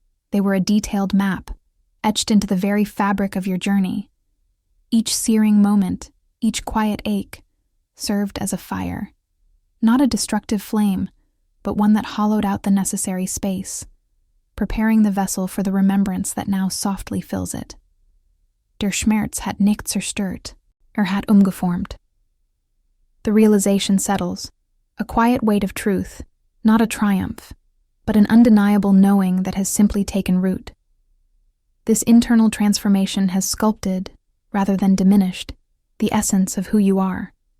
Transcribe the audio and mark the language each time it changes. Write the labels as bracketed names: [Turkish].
[English] They were a detailed map, etched into the very fabric of your journey. Each searing moment, each quiet ache, served as a fire. Not a destructive flame, but one that hollowed out the necessary space, preparing the vessel for the remembrance that now softly fills it. [German] Der Schmerz hat nicht zerstört, hat umgeformt. [English] The realization settles, a quiet weight of truth, not a triumph, but an undeniable knowing that has simply taken root. This internal transformation has sculpted, rather than diminished, the essence of who you are.